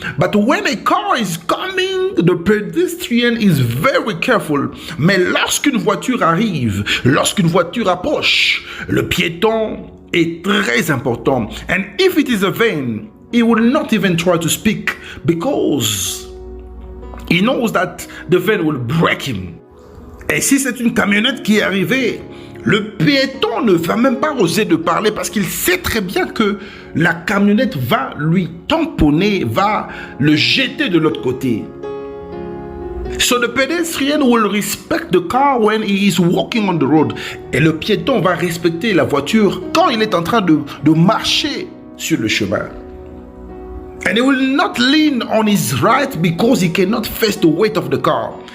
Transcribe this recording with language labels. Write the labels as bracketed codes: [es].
[en] But when a car is coming, the pedestrian is very careful. [fr] Mais lorsqu'une voiture arrive, lorsqu'une voiture approche, le piéton est très important. [en] And if it is a van, he will not even try to speak because he knows that the van will break him. [fr] Et si c'est une camionnette qui est arrivée, le piéton ne va même pas oser de parler parce qu'il sait très bien que la camionnette va lui tamponner, va le jeter de l'autre côté. [en] So the pedestrian will respect the car when he is walking on the road. [fr] Et le piéton va respecter la voiture quand il est en train de marcher sur le chemin. [en] And he will not lean on his right because he cannot face the weight of the car.